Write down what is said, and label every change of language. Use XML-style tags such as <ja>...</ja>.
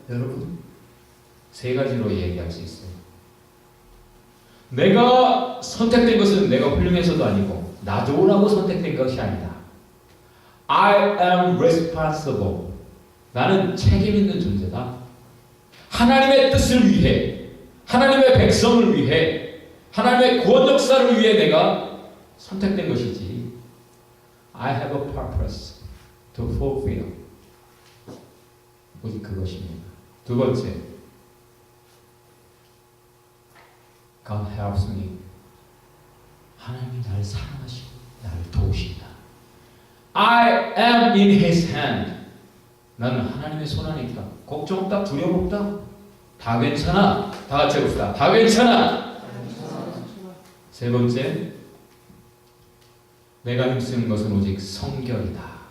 <ko>여러분, 세 가지로 얘기할 수 있어요. 내가 선택된 것은 내가 훌륭해서도 아니고 나 좋으라고 선택된 것이 아니다.</ko> <en>I am responsible.</en> <ko>나는 책임 있는 존재다. 하나님의 뜻을 위해, 하나님의 백성을 위해, 하나님의 구원 역사를 위해 내가 선택된 것이지.</ko> <en>I have a purpose to fulfill.</en> <ko>오직 그것입니다. 두 번째,</ko> <en>God helps me.</en> <ko>하나님이 나를 사랑하시고 나를 도우신다.</ko> <en>I am in His hand.</en> <ko>나는 하나님의 손 안에 있다. 걱정 없다, 두려움 없다. 다 괜찮아. 다 같이 해봅시다. 다 괜찮아. 세 번째, 내가 힘쓰는 것은 오직 성결이다.</ko>